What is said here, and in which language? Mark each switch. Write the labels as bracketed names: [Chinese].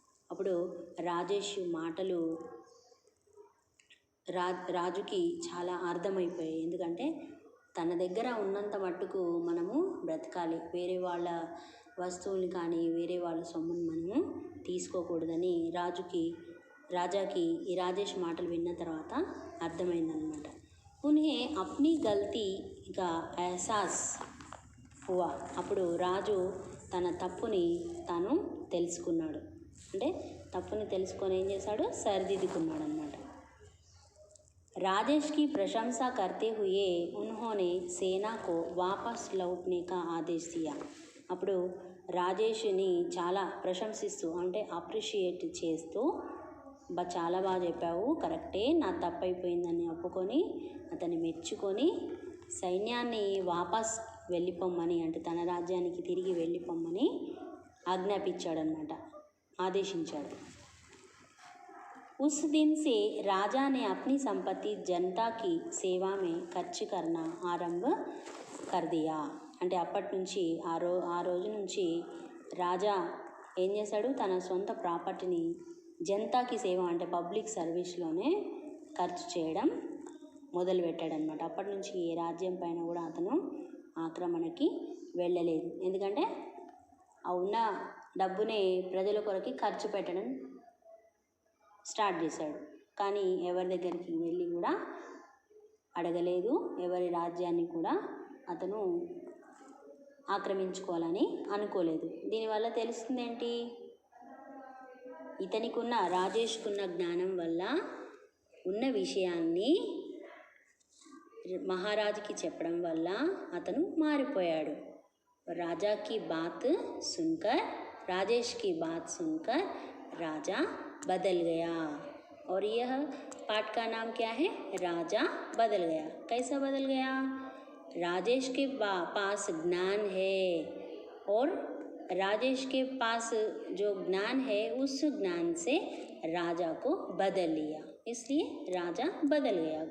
[Telugu] అప్పుడు రాజేష్ మాటలు రాజుకి చాలా అర్థమైపోయాయి, ఎందుకంటే తన దగ్గర ఉన్నంత మట్టుకు మనము బ్రతకాలి, వేరే వాళ్ళ వస్తువులు కానీ వేరే వాళ్ళ సొమ్మును మనము తీసుకోకూడదని రాజాకి ఈ రాజేష్ మాటలు విన్న తర్వాత అర్థమైందనమాట. [Hindi] ఉన్హే అప్నీ గల్తీగా ఎహసాస్ హువా. [Telugu] అప్పుడు రాజు తన తప్పుని తాను తెలుసుకున్నాడు, అంటే తప్పుని తెలుసుకొని ఏం చేశాడు, సరిదిద్దుకున్నాడు అనమాట. [Hindi] राजेश की प्रशंसा करते हुए उन्होंने सेना को वापस लौटने का आदेश दिया. [Telugu] అప్పుడు రాజేష్ని చాలా ప్రశంసిస్తూ, అంటే అప్రిషియేట్ చేస్తూ, చాలా బాగా చెప్పావు, కరెక్టే, నా తప్పు అయిపోయిందని ఒప్పుకొని అతన్ని మెచ్చుకొని సైన్యాన్ని వాపస్ వెళ్ళిపోమ్మని, అంటే తన రాజ్యానికి తిరిగి వెళ్ళిపోమ్మని ఆజ్ఞాపించాడనమాట, ఆదేశించాడు. [Hindi] उस दिन से राजा ने अपनी संपत्ति जनता की सेवा में खर्च करना आरंभ कर दिया. [Telugu] అంటే అప్పటి నుంచి ఆ రోజు నుంచి రాజా ఏం చేశాడు, తన సొంత ప్రాపర్టీని జనతాకి సేవ అంటే పబ్లిక్ సర్వీస్లోనే ఖర్చు చేయడం మొదలుపెట్టాడనమాట. అప్పటి నుంచి ఏ రాజ్యం పైన కూడా అతను ఆక్రమణకి వెళ్ళలేదు, ఎందుకంటే ఆ ఉన్న డబ్బునే ప్రజల కొరకి ఖర్చు పెట్టడం స్టార్ట్ చేశాడు. కానీ ఎవరి దగ్గరికి వెళ్ళి కూడా అడగలేదు, ఎవరి రాజ్యాన్ని కూడా అతను ఆక్రమించుకోవాలని అనుకోలేదు. దీనివల్ల తెలుస్తుంది ఏంటి, ఇతనికున్న రాజేష్కున్న జ్ఞానం వల్ల ఉన్న విషయాన్ని మహారాజుకి చెప్పడం వల్ల అతను మారిపోయాడు. [Hindi] రాజాకి బాత్ సున్కర్ రాజేష్ की बात सुनकर राजा बदल गया. और यह पाठ का नाम क्या है, राजा बदल गया. कैसा बदल गया, राजेश के पास ज्ञान है और राजेश के पास जो ज्ञान है उस ज्ञान से राजा को बदल लिया, इसलिए राजा बदल गया.